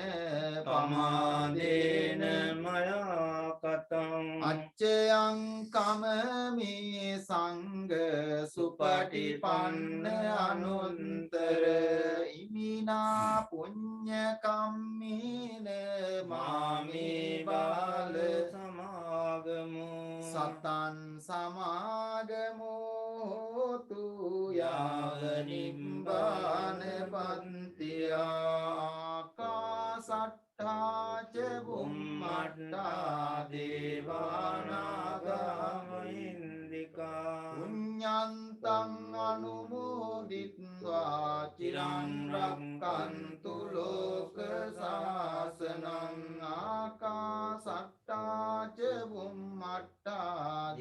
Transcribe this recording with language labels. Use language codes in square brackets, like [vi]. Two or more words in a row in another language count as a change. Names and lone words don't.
[pi] පමාදේන මයා කතං අච්චයං කමමි සංඝ සුපටිපන්න අනුත්තර ඉමිනා පුඤ්ඤ කම්මේන මාමේ බාල සමාගමු සතං සමාගමෝතු යාව නිබ්බාන පන්තියා ආකාසට්ඨා ච බුම්මට්ඨා දේවානාගා මහින්దికා පුඤ්ඤන්තං අනුමෝදිත්වා චිරං රක්ඛන්තු ලෝක සාසනං ආකාසට්ඨා ච බුම්මට්ඨා